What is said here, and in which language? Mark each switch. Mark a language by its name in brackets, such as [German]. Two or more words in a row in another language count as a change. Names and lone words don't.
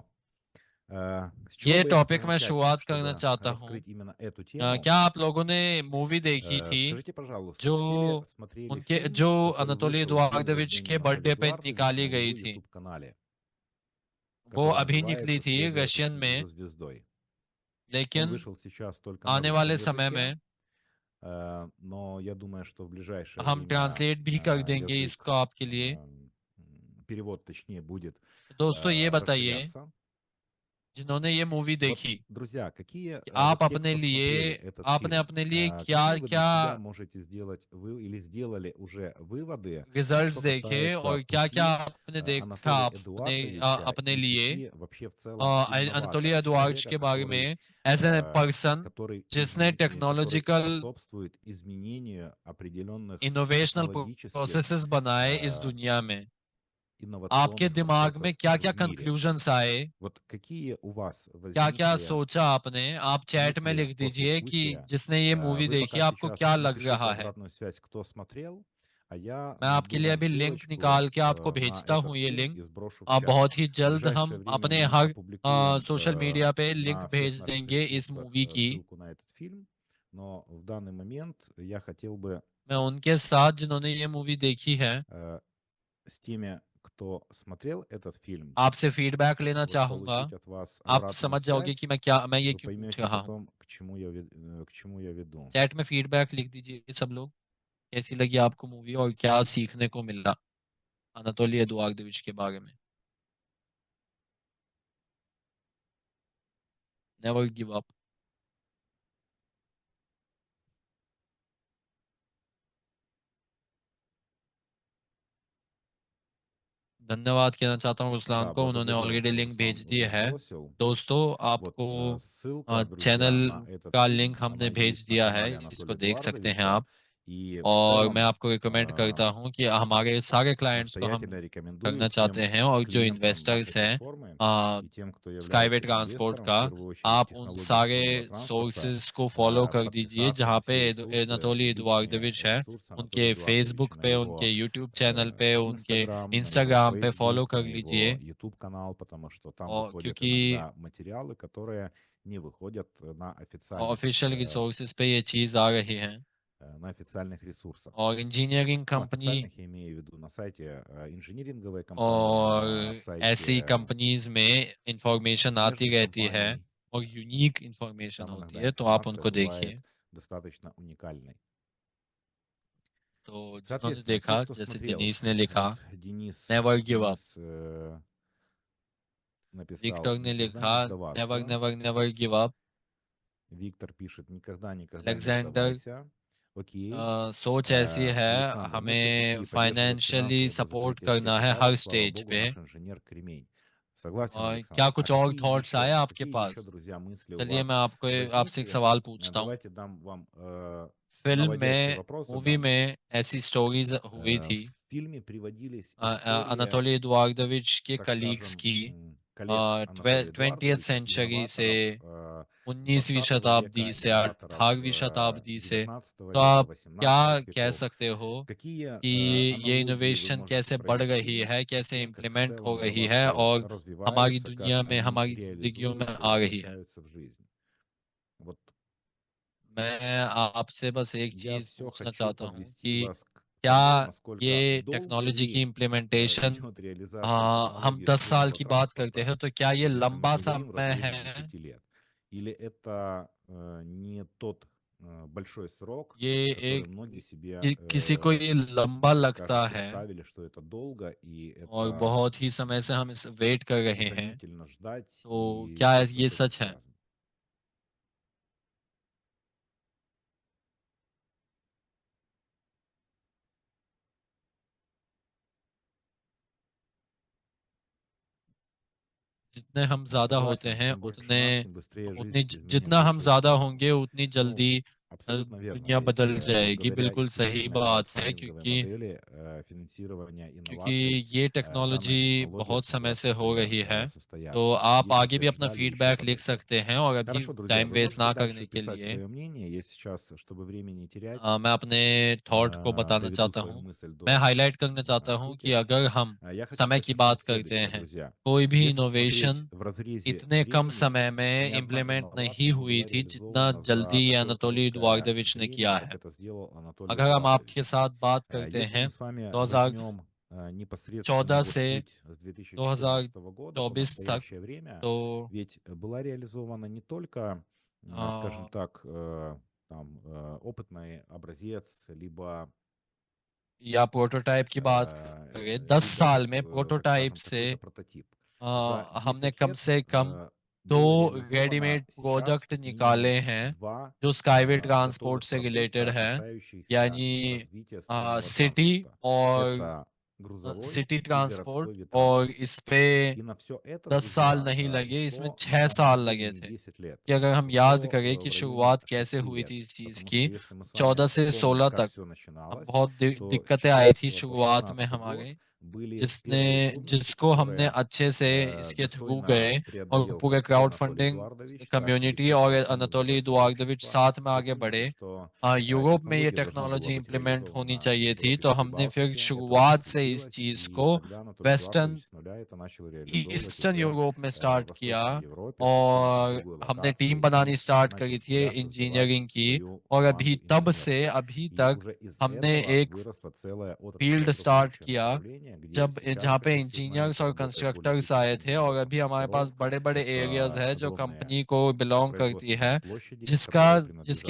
[Russian] Но с чего [Hindi] ये [Russian] бы [Hindi] टॉपिक मैं [Russian] начать, [Hindi] शुरुआत करना [Russian] чтобы [Hindi] चाहता हूँ। [Russian] раскрыть именно эту тему? [Hindi] क्या आप लोगों ने मूवी देखी थी [Russian] Скажите, пожалуйста, [Hindi] जो [Russian] все ли смотрели [Hindi] उनके [Russian] фильм, [Hindi] जो [Russian] который [Hindi] अनातोली [Russian] вышел в день [Hindi] एडुआर्दोविच [Russian] рождения [Hindi] के [Russian] Натальи [Hindi] बर्थडे पे [Russian] Эдуардович [Hindi] निकाली [Russian] на [Hindi] गई [Russian] его [Hindi] थी? [Russian] YouTube-канале, [Hindi] वो [Russian] который [Hindi] अभी निकली [Russian] называется [Hindi] थी [Russian] «Следуя [Hindi] रशियन में, [Russian] за звездой». Он [Hindi] लेकिन [Russian] вышел сейчас только на [Hindi] आने [Russian] русском [Hindi] वाले समय [Russian] языке, [Hindi] में [Russian] но я думаю, что в ближайшее [Hindi] हम [Russian] время [Hindi] ट्रांसलेट भी कर देंगे [Russian] язык, [Hindi] इसको आपके लिए। [Russian] перевод, точнее, будет [Hindi] दोस्तों, ये बताइए, [Russian] расширяться. [Hindi] जिन्होंने ये मूवी [Russian] Вот, [Hindi] देखी, [Russian] друзья, [Hindi] कि [Russian] вот [Hindi] आप [Russian] те, [Hindi] अपने [Russian] кто смотрели [Hindi] लिए [Russian] этот [Hindi] आपने [Russian] фильм, [Hindi] अपने लिए [Russian] какие вы для [Hindi] क्या-क्या [Russian] себя можете сделать вы или сделали уже выводы, [Hindi] रिजल्ट्स [Russian] что [Hindi] देखे [Russian] касается [Hindi] और क्या-क्या [Russian] пути [Hindi] आपने देखा [Russian] Анатолия [Hindi] अपने [Russian] Эдуардовича [Hindi] अपने [Russian] и [Hindi] लिए [Russian] пути вообще в целом [Hindi] अनातोली [Russian] инноватора, [Hindi] एडुआर्डोविच [Russian] человека, [Hindi] के बारे [Russian] который, [Hindi] में [English] as a person [Hindi] जिसने [Russian] который [Hindi] टेक्नोलॉजिकल [Russian] способствует изменению определенных [Hindi] इनोवेशनल [Russian] технологических [Hindi] प्रोसेसेस बनाए इस э, दुनिया में, आपके [Russian] инновационных [Hindi] दिमाग [Russian] процессов [Hindi] में [Russian] в [Hindi] क्या-क्या [Russian] мире. [Hindi] कंक्लूजन्स आए, [Russian] Вот какие у вас [Hindi] क्या-क्या [Russian] возникли [Hindi] सोचा आपने? आप चैट में [Russian] мысли [Hindi] लिख [Russian] после [Hindi] दीजिए कि [Russian] случая? [Hindi] जिसने ये मूवी [Russian] Вы [Hindi] देखी [Russian] пока [Hindi] आपको [Russian] сейчас [Hindi] क्या लग [Russian] напишите [Hindi] रहा है? [Russian] обратную связь, кто смотрел, а я [Hindi] मैं आपके [Russian] найду [Hindi] लिए [Russian] вам [Hindi] अभी लिंक [Russian] ссылочку [Hindi] निकाल के आपको [Russian] на [Hindi] भेजता [Russian] этот [Hindi] हूँ, ये [Russian] фильм [Hindi] लिंक। [Russian] и сброшу в чат. [Hindi] बहुत ही [Russian] В [Hindi] जल्द [Russian] ближайшее [Hindi] हम [Russian] время [Hindi] अपने [Russian] мы [Hindi] हर [Russian] опубликуем [English] social media [Hindi] पे लिंक [Russian] на всех [Hindi] भेज [Russian] наших [Hindi] देंगे इस [Russian] ресурсах [Hindi] मूवी की। [Russian] ссылку на этот фильм, но в данный момент я хотел бы [Hindi] मैं उनके साथ जिन्होंने ये मूवी देखी है, [Russian] с теми, кто смотрел этот фильм, [Hindi] आपसे फीडबैक लेना [Russian] вот [Hindi] चाहूँगा। [Russian] получить от вас [Hindi] आप [Russian] обратную [Hindi] समझ जाओगे कि [Russian] связь. [Hindi] मैं ये [Russian] Вы [Hindi] क्यों पूछ [Russian] поймете [Hindi] रहा हूँ। [Russian] потом, к чему я веду. [Hindi] चैट में फीडबैक लिख दीजिए सब लोग, कैसी लगी आपको मूवी और क्या सीखने को मिला अनातोली एदुआर्दोविच के बारे में। [English] never give up. [Hindi] धन्यवाद कहना चाहता हूँ रुसलान [Russian] Да, [Hindi] को, उन्होंने [Russian] благодарю, [English] already link [Russian] Руслан, [Hindi] भेज [Russian] уже [Hindi] दिए है। [Russian] сбросил. [Hindi] दोस्तों, [Russian] Вот [Hindi] आपको [Russian] ссылка, друзья, [Hindi] चैनल [Russian] на этот [Hindi] का [Russian] фильм, [Hindi] लिंक हमने [Russian] она [Hindi] भेज [Russian] есть на [Hindi] दिया है, [Russian] канале [Hindi] इसको [Russian] Анатолия [Hindi] देख सकते हैं [Russian] Эдуардовича. [Hindi] आप। [Russian] И в [Hindi] और मैं [Russian] целом [Hindi] आपको रिकमेंड करता हूँ कि हमारे सारे क्लाइंट्स को हम [Russian] настоятельно рекомендую [Hindi] करना चाहते [Russian] всем [Hindi] हैं, और जो [Russian] клиентам нашей [Hindi] इन्वेस्टर्स हैं [Russian] платформы आ, и тем, кто [Hindi] स्काईवे [Russian] является [Hindi] ट्रांसपोर्ट [Russian] инвестором, в [Hindi] का, [Russian] первую очередь [Hindi] आप उन [Russian] технологии [Hindi] सारे [Russian] цифрового транспорта, [Hindi] सोर्सेज को फॉलो कर दीजिए [Russian] подписаться [Hindi] जहाँ [Russian] на [Hindi] पे [Russian] все ресурсы, [Hindi] अनातोली [Russian] личные [Hindi] एडुआर्दोविच है, [Russian] ресурсы Анатолия [Hindi] उनके फेसबुक [Russian] Эдуардовича на [Hindi] पे, उनके [Russian] его [Hindi] यूट्यूब चैनल पे, उनके [Russian] Инстаграм, на его [Hindi] इंस्टाग्राम पे फॉलो [Russian] Фейсбук, [Hindi] कर [Russian] на его [Hindi] लीजिए। [Russian] YouTube-канал, потому что там [Hindi] और [Russian] выходят [Hindi] क्योंकि [Russian] иногда материалы, которые не выходят [English] official resources [Hindi] पे ये चीज़ आ रही है। [Russian] на официальных ресурсах. [Hindi] और इंजीनियरिंग [Russian] Ну, [Hindi] कंपनी [Russian] официальных я имею в виду на сайте инжиниринговой компании, на [Hindi] और ऐसी [Russian] сайте [Hindi] कंपनीज में इंफॉर्मेशन आती [Russian] смежных [Hindi] रहती है, [Russian] компаний. [Hindi] और [English] unique information [Russian] Там [Hindi] होती [Russian] иногда [Hindi] है, तो आप [Russian] информация [Hindi] उनको [Russian] бывает [Hindi] देखिए। [Russian] достаточно уникальной. [Hindi] तो जिन्होंने [Russian] Соответственно, те, [Hindi] देखा, [Russian] кто [Hindi] जैसे [Russian] смотрел, [Hindi] दिनीश ने लिखा, [Russian] вот Денис, [English] never give up. [Russian] Денис написал [Hindi] विक्टर ने [Russian] «Никогда [Hindi] लिखा, [Russian] не [English] नेवर [Russian] сдаваться». [English] never never give up. [Russian] Виктор пишет «Никогда, никогда не [Hindi] अलेक्जेंडर, [Russian] сдавайся». Окей. [Hindi] सोच ऐसी है, [Russian] Александр, мысли [Hindi] हमें [Russian] какие поддерживать [Hindi] फाइनेंशियली [Russian] финансово до [Hindi] सपोर्ट [Russian] закрытия всех [Hindi] करना है हर [Russian] филиалов? Слава [Hindi] स्टेज [Russian] богу, [Hindi] पे। [Russian] наш инженер кремень. Согласен, [Hindi] और क्या [Russian] Александр. А [Hindi] कुछ और [Russian] какие [Hindi] थॉट्स आए [Russian] еще, [Hindi] आपके [Russian] какие еще, [Hindi] पास? [Russian] друзья, мысли у [Hindi] चलिए मैं [Russian] вас [Hindi] आपको आपसे एक [Russian] возникли? [Hindi] सवाल पूछता हूँ। [Russian] Давайте дам вам [Hindi] फिल्म [Russian] наводящий [Hindi] में, [Russian] вопрос [Hindi] मूवी [Russian] задам. [Hindi] में ऐसी स्टोरीज हुई [Russian] В [Hindi] थी, [Russian] фильме приводились истории, [Hindi] अनातोली एडुआर्दोविच के [Russian] так [Hindi] कलीग्स [Russian] скажем, [Hindi] की, [Russian] коллеग Анатолия [Hindi] 20th [Russian] Эдуардовича, [Hindi] सेंचुरी से, [Russian] инноваторов [Hindi] 19वीं [Russian] 20 [Hindi] शताब्दी [Russian] века, [Hindi] से, [Russian] инноваторов [Hindi] 18वीं शताब्दी से, [Russian] 19 [Hindi] तो [Russian] века, [Hindi] आप क्या [Russian] 18 [Hindi] कह [Russian] веков. [Hindi] सकते हो [Russian] Какие [Hindi] कि ये [Russian] аналогии вы [Hindi] इनोवेशन [Russian] можете [Hindi] कैसे बढ़ रही [Russian] провести [Hindi] है, [Russian] с [Hindi] कैसे [Russian] тем, как в [Hindi] इम्प्लीमेंट हो [Russian] целом [Hindi] रही है, [Russian] инновации [Hindi] और हमारी [Russian] развиваются, [Hindi] दुनिया [Russian] как [Hindi] में, [Russian] они [Hindi] हमारी जिंदगियों में [Russian] реализуются и [Hindi] आ रही है? [Russian] воплощаются в жизнь? Вот [Hindi] मैं आपसे बस एक [Russian] я [Hindi] चीज [Russian] все [Hindi] पूछना [Russian] хочу [Hindi] चाहता हूँ [Russian] подвести [Hindi] कि [Russian] вас к тому, [Hindi] क्या [Russian] насколько [Hindi] ये [Russian] долго [Hindi] टेक्नोलॉजी की [Russian] ли [Hindi] इम्प्लीमेंटेशन, [Russian] идет реализация [Hindi] हम [Russian] технологий [Hindi] 10 साल [Russian] инженерного [Hindi] की बात करते [Russian] транспорта. [Hindi] हैं, तो क्या ये [Russian] Естественно, мы же [Hindi] लंबा [Russian] не говорим в [Hindi] समय [Russian] разрезе [Hindi] है? [Russian] 10 лет. Или это не тот большой срок, [Hindi] ये [Russian] который [Hindi] एक [Russian] многие себе, [Hindi] किसी को ये लंबा [Russian] так [Hindi] लगता [Russian] скажем, [Hindi] है, [Russian] представили, что это долго, и [Hindi] और [Russian] это [Hindi] बहुत ही समय से हम इस वेट कर रहे हैं, [Russian] утомительно ждать, [Hindi] तो [Russian] и [Hindi] क्या [Russian] все, что [Hindi] ये [Russian] с этим [Hindi] सच है? [Russian] связано. [Hindi] जितने हम [Russian] Я [Hindi] ज्यादा होते [Russian] согласен, [Hindi] हैं, [Russian] чем больше [Hindi] उतने [Russian] нас, тем быстрее [Hindi] उतनी [Russian] жизнь [Hindi] जितना हम [Russian] изменяется [Hindi] ज्यादा [Russian] к [Hindi] होंगे, उतनी [Russian] Ну, [Hindi] जल्दी [Russian] абсолютно верно. [Hindi] दुनिया [Russian] Ведь [Hindi] बदल जाएगी। [Russian] благодаря [Hindi] बिल्कुल सही [Russian] исключительно [Hindi] बात है, [Russian] краудфандинговой модели финансирования [Hindi] क्योंकि [Russian] инноваций [Hindi] ये [Russian] данная [Hindi] टेक्नोलॉजी [Russian] технология [Hindi] बहुत समय [Russian] смогла [Hindi] से हो रही है। तो [Russian] состояться. [Hindi] आप [Russian] Если [Hindi] आगे भी [Russian] все [Hindi] अपना [Russian] ждали, еще [Hindi] फीडबैक लिख [Russian] подождет. [Hindi] सकते हैं, और अभी [Russian] Хорошо, друзья, [Hindi] टाइम [Russian] вы [Hindi] वेस्ट [Russian] можете [Hindi] ना [Russian] дальше [Hindi] करने के [Russian] писать [Hindi] लिए [Russian] свое мнение. Я сейчас, чтобы времени не терять, [Hindi] मैं अपने थॉट को बताना [Russian] доведу [Hindi] चाहता [Russian] свою [Hindi] हूँ। [Russian] мысль [Hindi] मैं [Russian] до [Hindi] हाईलाइट करना चाहता हूँ कि [Russian] сути. [Hindi] अगर हम [Russian] Я хочу [Hindi] समय [Russian] сказать [Hindi] की [Russian] начать [Hindi] बात [Russian] с [Hindi] करते [Russian] следующего, [Hindi] हैं, [Russian] друзья. [Hindi] कोई भी [Russian] Если смотреть [Hindi] इनोवेशन [Russian] в разрезе [Hindi] इतने कम [Russian] времени, [Hindi] समय में [Russian] ни одна [Hindi] इम्प्लीमेंट नहीं [Russian] инновация не [Hindi] हुई [Russian] была [Hindi] थी जितना [Russian] реализована за [Hindi] जल्दी [Russian] такое [Hindi] अनातोली [Russian] короткое [Hindi] एडुआर्दोविच ने [Russian] время, [Hindi] किया [Russian] как [Hindi] है। [Russian] это сделал Анатолий [Hindi] अगर हम आपके [Russian] Эдуардович. [Hindi] साथ बात करते [Russian] Если [Hindi] हैं [Russian] мы с вами [Hindi] 2014 [Russian] возьмем непосредственно вот [Hindi] से [Russian] путь с 2014 года по [Hindi] 2024 तक, [Russian] настоящее время, [Hindi] तो [Russian] ведь была реализована не только, скажем अ, так, там, опытный образец, [Hindi] या प्रोटोटाइप की बात करें, 10 [Russian] либо [Hindi] साल [Russian] вот, [Hindi] में [Russian] так [Hindi] प्रोटोटाइप [Russian] скажем, [Hindi] से [Russian] какой-то прототип. За [Hindi] हमने [Russian] 10 [Hindi] कम [Russian] лет [Hindi] से कम दो [Russian] было реализовано [Hindi] रेडीमेड [Russian] сейчас [Hindi] प्रोडक्ट [Russian] как [Hindi] निकाले [Russian] минимум [Hindi] हैं [Russian] два [Hindi] जो स्काईवे ट्रांसपोर्ट [Russian] готовых [Hindi] से रिलेटेड [Russian] продукта, [Hindi] है, [Russian] касающихся [Hindi] यानी [Russian] развития стрельного [Hindi] सिटी [Russian] транспорта. [Hindi] और [Russian] Это грузовой [Hindi] सिटी [Russian] и [Hindi] ट्रांसपोर्ट, [Russian] городской [Hindi] और [Russian] ветромотор. [Hindi] इस पे [Russian] И на все это, [Hindi] 10 साल [Russian] друзья, [Hindi] नहीं लगे, इसमें [Russian] ушло на [Hindi] 6 [Russian] самом [Hindi] साल [Russian] деле [Hindi] लगे [Russian] не [Hindi] थे। [Russian] 10 लет, [Hindi] कि अगर हम याद [Russian] ушло [Hindi] करें कि [Russian] в районе [Hindi] शुरुआत कैसे [Russian] 6 [Hindi] हुई थी [Russian] лет. [Hindi] इस चीज [Russian] Потому [Hindi] की, [Russian] что если мы с вами [Hindi] 14 से [Russian] вспомним, [Hindi] 16 [Russian] как [Hindi] तक [Russian] все начиналось, [Hindi] बहुत [Russian] то [Hindi] दिक्कतें आई थी [Russian] 14 по [Hindi] शुरुआत में [Russian] 16 गод [Hindi] हमारे, [Russian] были [Hindi] जिसने [Russian] первые трудности, [Hindi] जिसको हमने [Russian] которые [Hindi] अच्छे से इसके थ्रू [Russian] достойно [Hindi] गए, और [Russian] преодолел [Hindi] पूरे [Russian] как и [Hindi] क्राउड [Russian] Анатолий [Hindi] फंडिंग [Russian] Эдуардович, так и [Hindi] कम्युनिटी [Russian] все [Hindi] और [Russian] краудфандинговое [Hindi] अनातोली एडुआर्दोविच [Russian] сообщество. [Hindi] साथ में [Russian] Вы [Hindi] आगे [Russian] помните, [Hindi] बढ़े। [Russian] что [Hindi] यूरोप में ये [Russian] технология должна была [Hindi] टेक्नोलॉजी [Russian] быть [Hindi] इम्प्लीमेंट होनी [Russian] реализована в [Hindi] चाहिए थी, [Russian] Европе [Hindi] तो [Russian] и [Hindi] हमने फिर [Russian] Прибалтике. Это у нас [Hindi] शुरुआत से इस [Russian] случилось, [Hindi] चीज [Russian] и [Hindi] को [Russian] тогда Анатолий [Hindi] वेस्टर्न [Russian] Эдуардович с нуля это начал реализовывать [Hindi] ईस्टर्न [Russian] уже [Hindi] यूरोप में [Russian] в [Hindi] स्टार्ट किया, [Russian] Восточной Европе, причем в [Hindi] और [Russian] другой [Hindi] हमने टीम [Russian] локации, [Hindi] बनानी [Russian] и [Hindi] स्टार्ट [Russian] начал [Hindi] करी [Russian] с [Hindi] थी [Russian] нуля создавать [Hindi] इंजीनियरिंग की, [Russian] свою [Hindi] और अभी [Russian] команду [Hindi] तब [Russian] инженеров. [Hindi] से अभी [Russian] И [Hindi] तक [Russian] уже из [Hindi] हमने [Russian] этого [Hindi] एक [Russian] выросла целая отрасль, [English] field start [Russian] образующее [Hindi] किया, [Russian] направление, где [Hindi] जब [Russian] сейчас, [Hindi] जहाँ [Russian] как [Hindi] पे [Russian] вы все [Hindi] इंजीनियर्स [Russian] знаете, [Hindi] और [Russian] работает более [Hindi] कंस्ट्रक्टर्स [Russian] 1000 [Hindi] आए थे, और [Russian] инженеров [Hindi] अभी हमारे पास [Russian] конструкторов. [Hindi] बड़े बड़े एरियाज [Russian] Это [Hindi] है जो [Russian] огромные [Hindi] कंपनी को बिलोंग करती है, [Russian] производственные площади, [Hindi] जिसका [Russian] которые [Hindi] जिसके